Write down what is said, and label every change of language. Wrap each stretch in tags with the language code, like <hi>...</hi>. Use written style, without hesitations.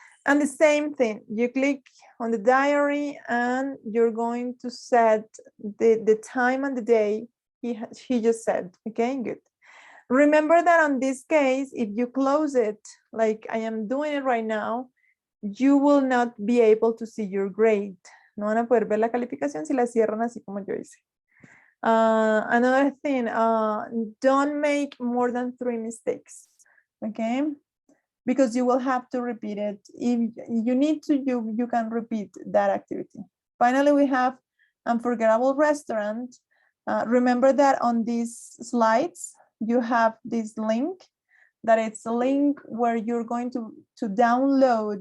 <en>And the same thing, you click on the diary and you're going to set the time and the day he just said. Okay, good. Remember that on this case, if you close it, like I am doing it right now, you will not be able to see your grade.</en> <es>No van a poder ver la calificación si la cierran así como yo hice.</es> <en>Another thing, don't make more than 3 mistakes, okay? Because you will have to repeat it. If you need to, you can repeat that activity. Finally, we have unforgettable restaurant. Remember that on these slides, you have this link, that it's a link where you're going to download.</en>